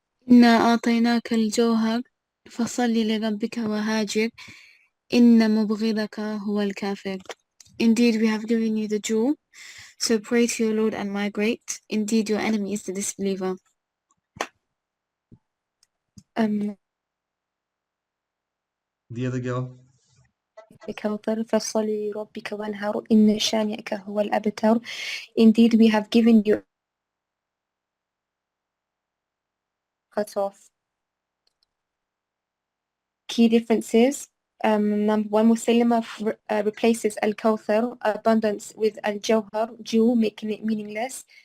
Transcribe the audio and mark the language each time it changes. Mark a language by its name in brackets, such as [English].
[Arabic] إنا أعطيناك الجوهر فصل لربك وهاجر إن مبغضك هو الكافر. [English] Indeed, we have given you the jewel, so pray to your Lord and migrate. Indeed, your enemy is the disbeliever. The other girl. [Arabic] الكوثر فصل لربك وانهر إن شانئك هو الأبتر. [English] Indeed, we have given you cut off. Key differences. Number one, Musaylama replaces al-Kawthar, abundance, with al-Jawhar, jewel, making it meaningless.